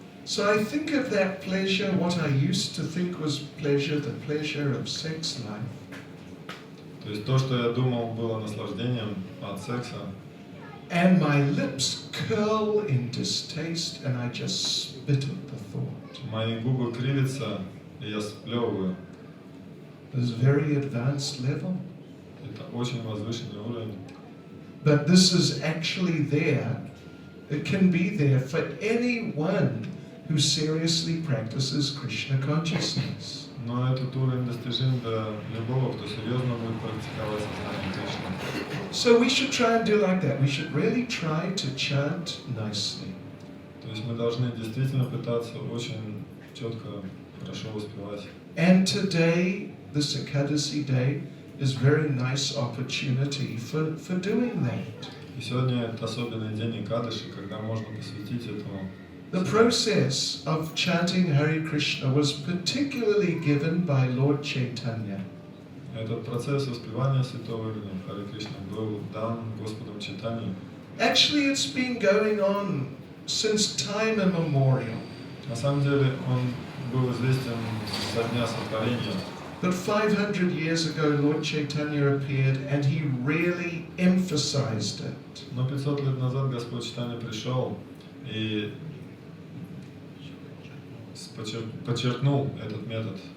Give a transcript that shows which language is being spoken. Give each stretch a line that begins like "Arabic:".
English: So I think of that pleasure, what I used to think was pleasure, the pleasure of sex life.
Russian: То есть то, что я думал было наслаждением от секса,
English: And my lips curl in distaste and I just spit at the thought.
Russian: мои губы кривятся, и я сплевываю.
English: This is a very advanced level.
Russian: Это очень возвышенный уровень.
English: But this is actually there. It can be there for anyone who seriously practices Krishna consciousness.
Russian: Но этот уровень достижим для любого, кто серьезно будет практиковать сознание Кришны.
English: So we should try and do like that. We should really try to chant nicely.
Russian: То есть мы должны действительно пытаться очень четко, хорошо воспевать.
English: And today, this Ekadasi day, is a very nice opportunity for doing that.
Russian: И сегодня это особенный день Экадаши, когда можно посвятить этому.
English: The process of chanting Hare Krishna was particularly given by Lord Chaitanya.
Russian: Этот процесс воспевания святого имени Харе Кришна был дан Господом Чайтаньей.
English: Actually, it's been going on since time immemorial.
Russian: На самом деле он был известен со дня сотворения.
English: But 500 years ago, Lord Chaitanya appeared and he really emphasized it.
Russian: Но 500 лет назад Господь Чайтанья пришел и подчеркнул этот метод.